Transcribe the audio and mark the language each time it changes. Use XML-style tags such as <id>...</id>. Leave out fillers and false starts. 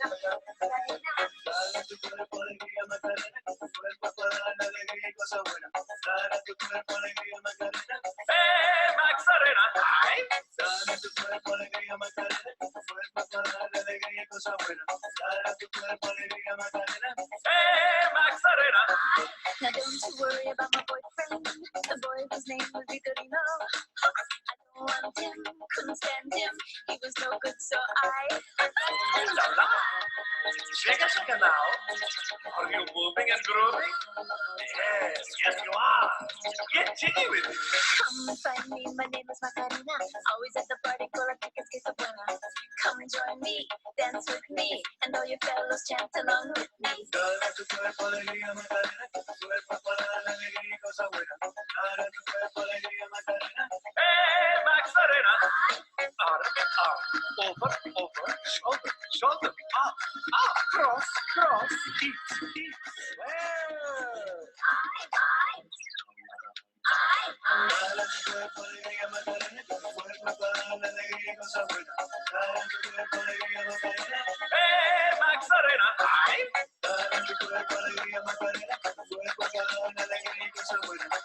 <es>Dale tu cuerpo alegría, Macarena, tu cuerpo para la alegría y cosa buena. Dale tu cuerpo alegría, Macarena. Macarena! Dale tu cuerpo alegría, Macarena, tu cuerpo para la alegría y cosa buena. Dale tu cuerpo alegría, Macarena. Macarena!</es> <en>Now don't you worry about my boyfriend, the boy whose name was Vitorino. I don't want him, couldn't stand him, he was no good, so I... La la! Shake now. Are you moving and grooving? Yes, you are. Get jiggy with it. Come and find me, my name is Macarena. Always at the party, full of tickets, get the buena. Come and join me, dance with me, and all your fellows chant along with me.</en> <es>Dale tu cuerpo alegría, Macarena, tu cuerpo para la alegría y cosa buena. Dale tu cuerpo alegría, Macarena. Macarena!</es> <en>Over, shoulder, up, cross, feet, well.</en> <es>Dale tu cuerpo alegría, Macarena, tu cuerpo para la alegría y cosa buena. Dale tu cuerpo alegría, Macarena. Macarena! Dale tu cuerpo alegría, Macarena, tu cuerpo para la alegría y cosa buena.</es>